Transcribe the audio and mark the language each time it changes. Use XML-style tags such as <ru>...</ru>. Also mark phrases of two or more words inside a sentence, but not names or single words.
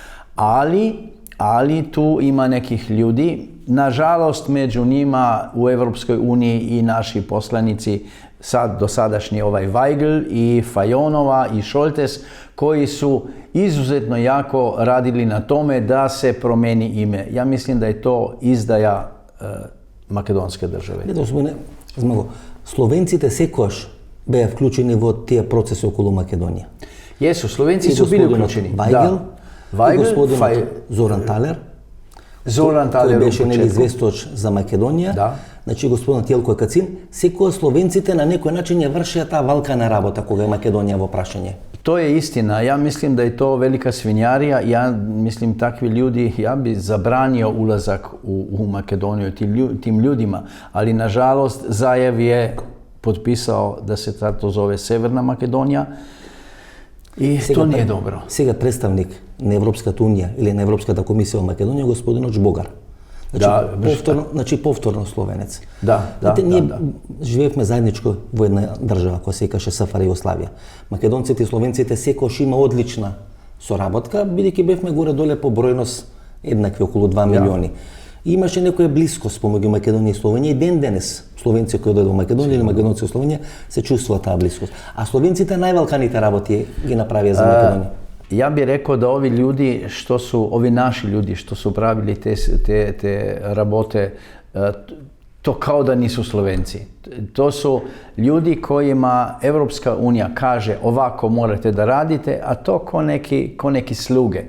<sr>Ali tu ima nekih ljudi, nažalost među njima u Europskoj uniji i naši poslanici, dosadašnji Weigl i Fajonova i Šoltes, koji su izuzetno jako radili na tome da se promeni ime. Ja mislim da je to izdaja makedonske države.</sr> <mk>Змаго, словенците секогаш беа вклучени во тие процеси околу Македонија.</mk> <sr>Jesu, Slovenci su bili uključeni. Weigl,</sr> <mk>и господинот Зоран Талер. Zoran Taler кој беше известувач за Македонија. Да. Значи господинот Јелко Кацин, секогаш словенците на некој начин ја вршеа таа валкана работа кога е Македонија во прашање.</mk> <sr>To je istina. Ja mislim da je to velika svinjarija. Ja mislim takvi ljudi, ja bi zabranio ulazak u Makedoniju tim ljudima. Ali nažalost Zajev je potpisao da se to zove Severna Makedonija i to nije dobro.</sr> <mk>Сега представник на Европската унија или на Европската комисија во Македонија господинот Жбогар. Повторно словенец. Ние живеевме заедничко во една држава која се викаше СФР Југославија. Македонците и словенците секогаш има одлична соработка, бидејќи бевме горе-доле по бројност еднакви, околу 2 милиони. Имаше некоја блискост помеѓу Македонија и Словенија и ден денес словенци кои одат во Македонија или македонци во Словенија се чувствува таа блискост. А словенците највалканите работи ги направија за Македонија.</mk> <sr>Ja bih rekao da ovi naši ljudi što su pravili te rabote, to kao da nisu Slovenci. To su ljudi kojima Evropska unija kaže ovako morate da radite, a to ko neki sluge.</sr>